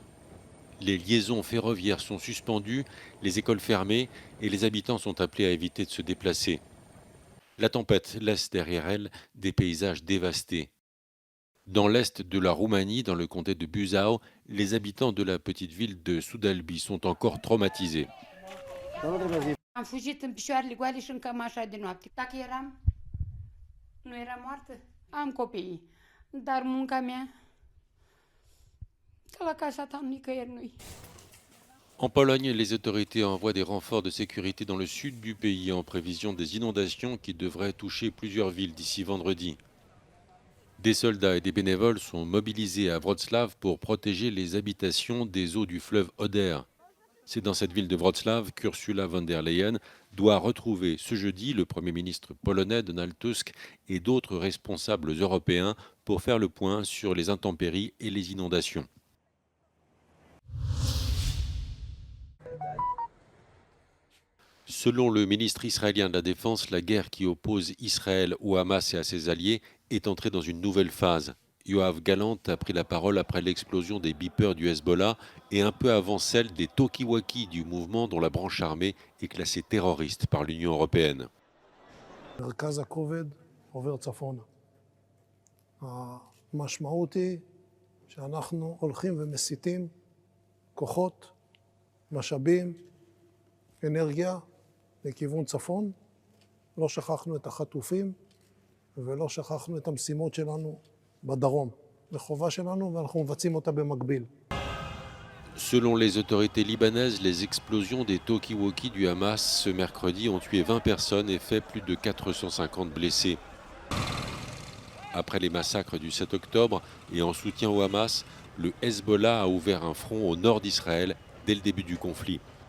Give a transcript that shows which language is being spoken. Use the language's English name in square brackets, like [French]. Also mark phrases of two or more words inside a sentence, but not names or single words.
[French] Les liaisons ferroviaires sont suspendues, les écoles fermées et les habitants sont appelés à éviter de se déplacer. La tempête laisse derrière elle des paysages dévastés. Dans l'est de la Roumanie, dans le comté de Buzău, les habitants de la petite ville de Sudalbi sont encore traumatisés. [Romanian] Am fugit în picioarele goale și în cămașa de noapte. Dacă nu eram moartă, am copiii. Dar munca mea, de la casa ta nicăieri nu-i. [French] En Pologne, les autorités envoient des renforts de sécurité dans le sud du pays en prévision des inondations qui devraient toucher plusieurs villes d'ici vendredi. Des soldats et des bénévoles sont mobilisés à Wrocław pour protéger les habitations des eaux du fleuve Oder. C'est dans cette ville de Wrocław qu'Ursula von der Leyen doit retrouver ce jeudi le Premier ministre polonais Donald Tusk et d'autres responsables européens pour faire le point sur les intempéries et les inondations. Selon le ministre israélien de la Défense, la guerre qui oppose Israël au Hamas et à ses alliés est entrée dans une nouvelle phase. Yoav Gallant a pris la parole après l'explosion des beepers du Hezbollah et un peu avant celle des talkie-walkie du mouvement dont la branche armée est classée terroriste par l'Union européenne. [Hebrew] מרכז הכובד עובר צפונה. המשמעות היא שאנחנו הולכים ומסיטים כוחות, משאבים, אנרגיה לכיוון צפון. לא שכחנו את החטופים ולא שכחנו את המשימות שלנו בדרום. זו חובה שלנו ואנחנו מבצעים אותה במקביל. [French] Selon les autorités libanaises, les explosions des talkie-walkie du Hamas ce mercredi ont tué 20 personnes et fait plus de 450 blessés. Après les massacres du 7 octobre et en soutien au Hamas, le Hezbollah a ouvert un front au nord d'Israël dès le début du conflit.